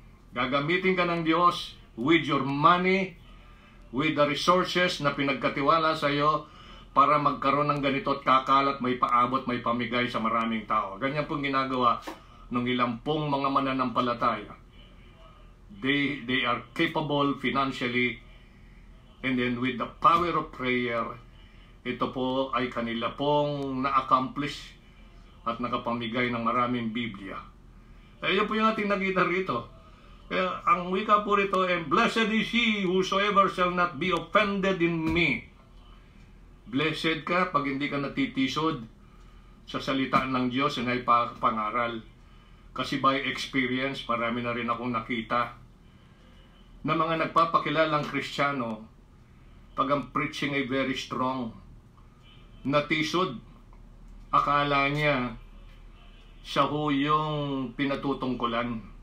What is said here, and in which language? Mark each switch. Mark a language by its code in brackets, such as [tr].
[tl] Gagamitin ka ng Diyos [en] with your money, with the resources [tl] na pinagkatiwala sa iyo para magkaroon ng ganito at kakalat, may paabot, may pamigay sa maraming tao. Ganyan pong ginagawa ng ilang pong mga mananampalataya. [en] They are capable financially, and then with the power of prayer, [tl] ito po ay kanila pong na-accomplish at nakapamigay ng maraming Biblia. Ayun po yung ating nakita rito. Kaya ang wika po rito, [en] and blessed is he whosoever shall not be offended in me. [tl] Blessed ka pag hindi ka natitisod sa salita ng Diyos na ipangaral. Kasi [en] by experience, [tl] marami na rin akong nakita na mga nagpapakilalang Kristiyano, pag ang preaching ay [en] very strong, [tl] natisod, akala niya siya ho yung pinatutungkulan.